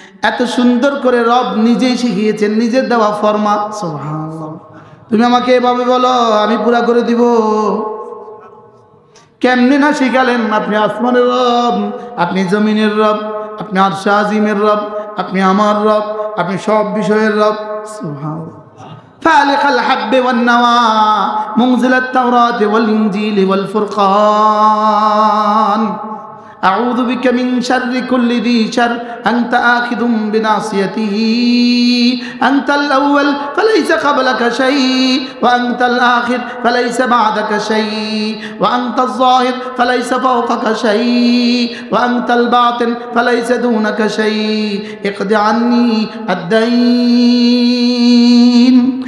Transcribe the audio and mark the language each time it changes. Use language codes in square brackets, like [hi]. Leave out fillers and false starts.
[bn] এত সুন্দর করে রব নিজেই শিখিয়েছেন, নিজের দেওয়া ফরমা। সুবহানাল্লাহ। তুমি আমাকে এভাবে বলো, আমি পুরা করে দিব। কেমনে না শিখালেন? আপনি আসমানের রব, আপনি জমিনের রব, আপনি আরশে আজিমের রব, আপনি আমার রব, আপনি সব বিষয়ের রব। সুবহানাল্লাহ। [ar] فالق الحب والنوى منزل التوراة والإنجيل والفرقان أعوذ بك من شر كل ذي شر أنت آخذ بناصيته أنت الأول فليس قبلك شيء وأنت الآخر فليس بعدك شيء وأنت الظاهر فليس فوقك شيء وأنت الباطن فليس دونك شيء اقض عني الدين